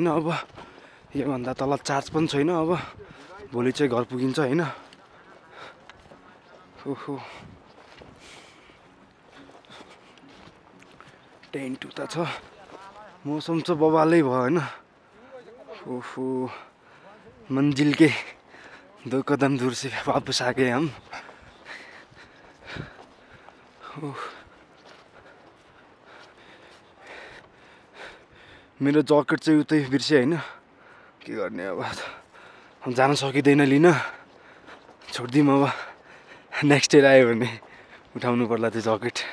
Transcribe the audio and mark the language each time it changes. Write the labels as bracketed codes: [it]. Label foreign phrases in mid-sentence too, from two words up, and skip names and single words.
[ne] अब योभन्दा तल चार्ज पनि छैन। अब भोलि चाहिँ घर पुगिन्छ होइन। ओहो टेन्ट उता छ, मौसम चाहिँ बवालै भयो होइन। [hi] ओहो मंजिल के 2 कदम दूर से वापस आ गए हम। [ne] मेरो जकेट चाहिँ उतै बिर्सेँ होइन। के गर्ने अब जान सकिँदैन लिन, छोडिदिउँ अब। [en] next year [ne] आयो भने उठाउनु पर्ला त्यो जकेट।